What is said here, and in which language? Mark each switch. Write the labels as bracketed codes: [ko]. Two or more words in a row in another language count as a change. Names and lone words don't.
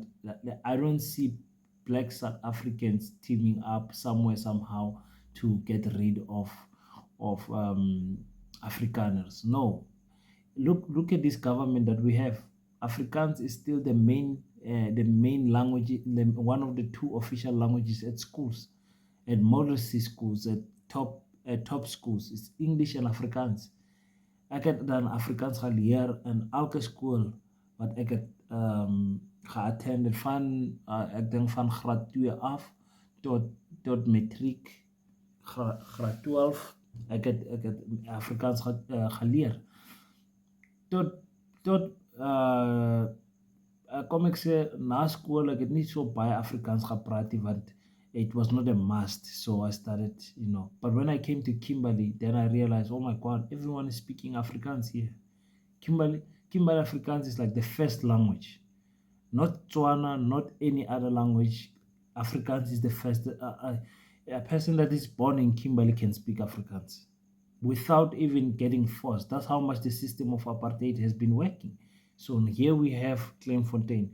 [en] I don't see black South Africans teaming up somewhere somehow to get rid of Afrikaners. No, look at this government that we have. Afrikaans is still the main language, one of the two official languages at schools, at modesty schools, at top schools. It's English and Afrikaans. [af] Ek het dan Afrikaans geleer in elke skool wat ek het geattend van ek dink van graad 2 af tot matriek graad 12. Ek het Afrikaans geleer tot kom ek sê na skool ek het nie so baie Afrikaans gepraat nie want [en] it was not a must, so I started, But when I came to Kimberley, then I realized, oh my God, everyone is speaking Afrikaans here. Kimberley Afrikaans is like the first language, not Tswana, not any other language. Afrikaans is the first. A person that is born in Kimberley can speak Afrikaans without even getting forced. That's how much the system of apartheid has been working. So here we have Kleinfontein.